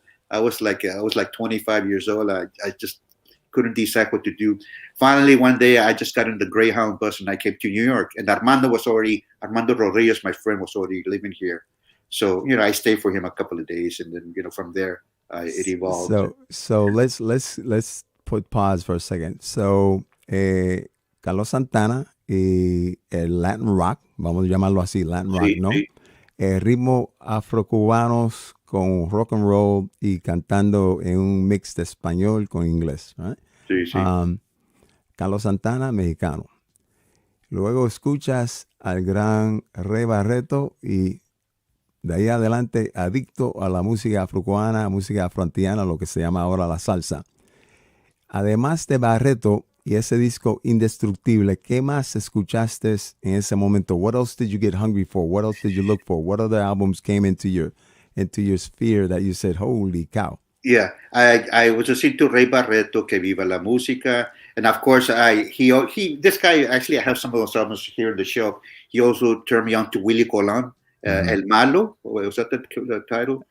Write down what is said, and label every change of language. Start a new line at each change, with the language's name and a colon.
English: I was like 25 years old. I just couldn't decide what to do. Finally, one day, I just got in the Greyhound bus and I came to New York. And Armando Rodriguez, my friend, was already living here. So, I stayed for him a couple of days, and then, from there, it evolved. So let's put pause for a second.
Spanish: So, Carlos Santana y el Latin rock, vamos a llamarlo así, Latin rock, ¿no? Sí. Ritmos afrocubanos con rock and roll y cantando en un mix de español con inglés, right? Sí. Carlos Santana, mexicano. Luego escuchas al gran Ray Barretto y de ahí adelante adicto a la música afrocubana, música afroantiana, lo que se llama ahora la salsa. Además de Barretto y ese disco Indestructible, ¿qué más escuchaste en ese momento?
English: What else did you get hungry for? What else did you look for? What other albums came into your sphere that you said, holy cow? Yeah, I was listening to Ray Barretto, Que Viva la Música, and of course, this guy, actually, I have some of those albums here in the shelf. He also turned me on to Willie Colon, El Malo, was that the title?